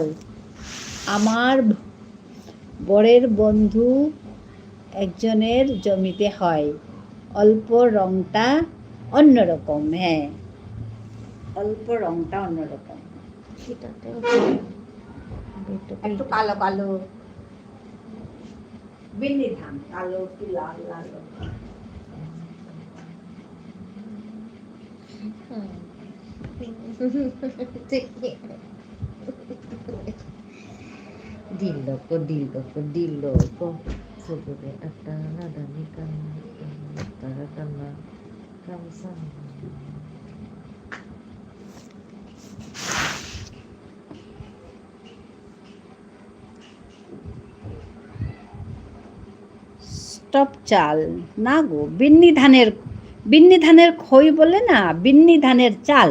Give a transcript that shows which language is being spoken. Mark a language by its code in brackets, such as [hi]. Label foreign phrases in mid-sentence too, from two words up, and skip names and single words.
[bn] আমার বরের বন্ধু একজনের জমিতে হয়, অল্প রংটা অন্যরকম। হ্যাঁ, অল্প রংটা অন্যরকম, একটু কালো কালো, বিন্নি ধান কালো, একটু লাল লাল। Dillo ko dillo ko dillo ko sebebe ada nada nikah tara kana kamsa স্টপ চাল না গো, বিন্নি ধানের, বিন্নি ধানের খই বলে না, বিন্নি ধানের চাল।